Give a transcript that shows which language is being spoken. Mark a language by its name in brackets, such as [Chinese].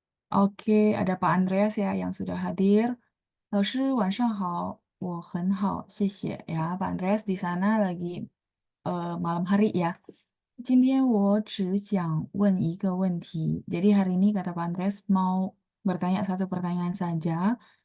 [Indonesian] Oke, ada Pak Andreas ya yang sudah hadir. [Chinese] 老师晚上好，我很好，谢谢 ya. [Indonesian] Pak Andreas di sana lagi malam hari ya. [Chinese] 今天我只想问一个问题. [Indonesian] Jadi hari ini kata Pak Andreas mau bertanya satu pertanyaan saja.